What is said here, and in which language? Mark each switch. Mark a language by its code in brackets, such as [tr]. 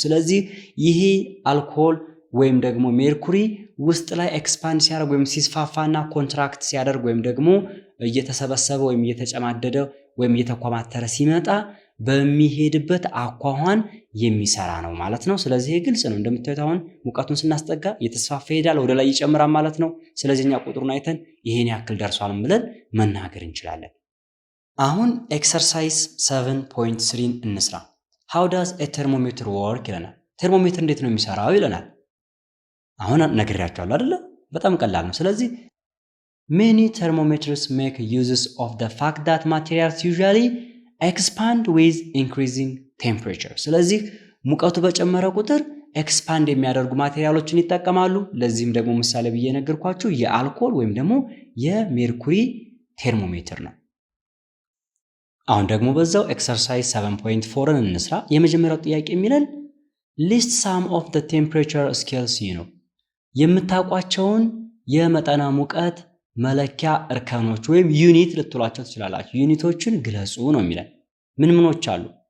[am] ስለዚህ ይሄ አልኮል ወይም ደግሞ ሜርኩሪ ውስጥ ላይ ኤክስፓንድ ሲያደርግ ወይም ሲስፋፋና ኮንትራክት ሲያደርግ ወይም ደግሞ እየተሰበሰበ ወይም እየተጨማደደ ወይም እየተኮማተረ ሲመጣ በሚሄድበት አኳኋን የሚሰራ ነው ማለት ነው። ስለዚህ ግልጽ ነው። እንደምታዩት አሁን ሙቀቱን ስናስጠጋ እየተስፋፋ ይሄዳል፣ ወደ ላይ ይጨምራል ማለት ነው። ስለዚህ እኛ ቁጥሩን አይተን ይሄን ያክል ደርሷል ብለን መናገር እንችላለን። አሁን ኤክሰርሳይዝ 7.3 እንስራ። [en] How does a thermometer work [am] ይለናል። ቴርሞሜትር እንዴት ነው የሚሰራው ይለናል። አሁን ነግሬያችኋለሁ አይደለ? በጣም ቀላል ነው። ስለዚህ [en] many thermometers make uses of the fact that materials usually expand with increasing temperature. [am] ስለዚህ ሙቀቱ በጨመረ ቁጥር ኤክስፓንድ የሚያደርጉ ማቴሪያሎችን ይጠቀማሉ። ለዚህም ደግሞ ምሳሌ ብዬ ነገርኳችሁ የአልኮል ወይም ደግሞ የሜርኩሪ ቴርሞሜትር ነው። አሁን ደግሞ በዛው ኤክሰርሳይዝ 7.4ን እንስራ። የመጀመሪያው ጥያቄ የሚለን [en] list some of the temperature scales [am] ነው። የምታውቋቸውን የመጠነ ሙቀት መለኪያ እርከኖች ወይም ዩኒት ልትሏቸው ትችላላችሁ። ዩኒቶችን ግለጹ ነው የሚለን። ምን ምኖች አሉ?